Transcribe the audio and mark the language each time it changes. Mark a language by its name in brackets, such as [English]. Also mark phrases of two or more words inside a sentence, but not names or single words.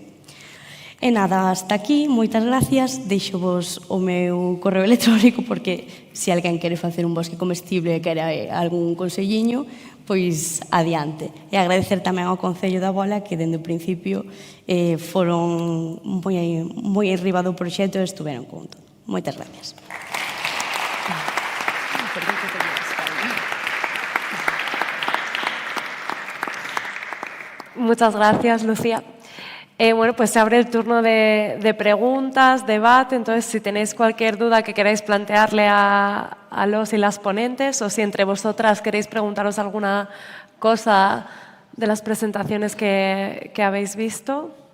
[Galician] E nada, hasta aquí, moitas gracias, deixo-vos o meu correo electrónico porque se alguén quere facer un bosque comestible e quere algún conselliño, pois adiante. E agradecer tamén ao Concello da Bola que dende o principio foron moi enriba do proxecto e estuveron con todo. Moitas gracias. [Spanish] Muchas gracias, Lucía. Bueno, pues se abre el turno de preguntas, debate, entonces si tenéis cualquier duda que queráis plantearle a los y las ponentes o si entre vosotras queréis preguntaros alguna cosa de las presentaciones que habéis visto.